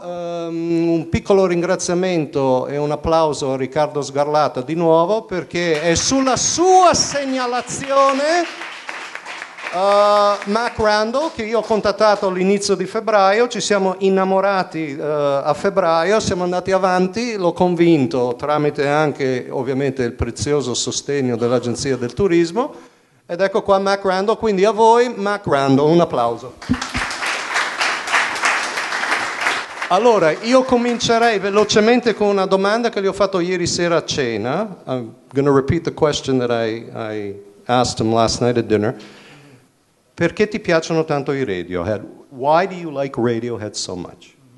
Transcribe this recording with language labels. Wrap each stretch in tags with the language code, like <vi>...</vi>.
<it>Un piccolo ringraziamento e un applauso a Riccardo Sgarlata di nuovo, perché è sulla sua segnalazione Mac Randall, che io ho contattato all'inizio di febbraio, ci siamo innamorati a febbraio, siamo andati avanti, l'ho convinto tramite anche ovviamente il prezioso sostegno dell'Agenzia del Turismo, ed ecco qua Mac Randall. Quindi a voi Mac Randall, un applauso. Allora, io comincerei velocemente con una domanda che gli ho fatto ieri sera a cena.</it> <en>I'm going to repeat the question that I asked him last night at dinner.</en> <it>Perché ti piacciono tanto i Radiohead?</it> <en>Why do you like Radiohead so much?</en>